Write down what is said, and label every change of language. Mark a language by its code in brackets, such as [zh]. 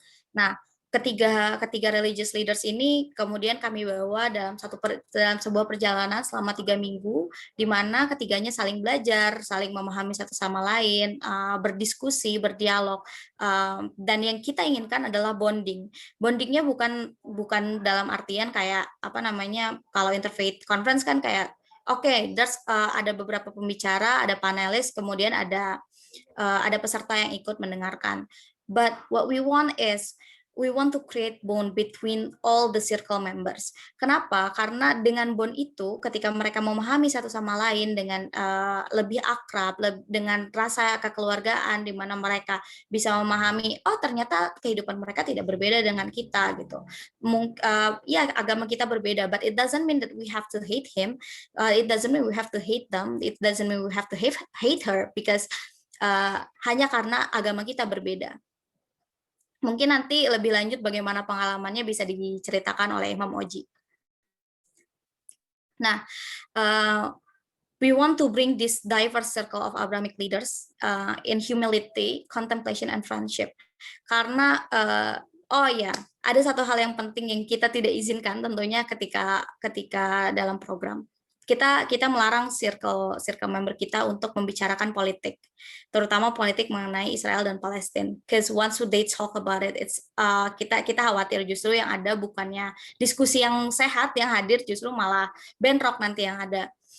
[id] Nah, ketiga [en] religious leaders [id] ini kemudian kami bawa dalam sebuah perjalanan selama 3 minggu, di mana ketiganya saling belajar, saling memahami satu sama lain, berdiskusi, berdialog, dan yang kita inginkan adalah bonding. Bondingnya bukan dalam artian kayak apa namanya, kalau interfaith conference kan kayak ada beberapa pembicara, ada panelis, kemudian ada peserta yang ikut mendengarkan. [en] But what we want is we want to create bond between all the circle members. [id] Kenapa? Karena dengan bond itu, ketika mereka memahami satu sama lain dengan lebih akrab, dengan rasa kekeluargaan, di mana mereka bisa memahami, oh ternyata kehidupan mereka tidak berbeda dengan kita gitu. Ya agama kita berbeda, [en] but it doesn't mean that we have to hate him. It doesn't mean we have to hate them. It doesn't mean we have to hate her because [id] hanya karena agama kita berbeda. Mungkin nanti lebih lanjut bagaimana pengalamannya bisa diceritakan oleh Imam Oji. [en] Nah, we want to bring this diverse circle of Abrahamic leaders in humility, contemplation, and friendship. [id] Karena, ada satu hal yang penting yang kita tidak izinkan tentunya ketika dalam program. Kita melarang circle member kita untuk membicarakan politik, terutama politik mengenai Israel dan Palestina. [en] Because once they talk about it, [id] kita khawatir justru yang ada bukannya diskusi yang sehat yang hadir, justru malah bentrok nanti yang ada.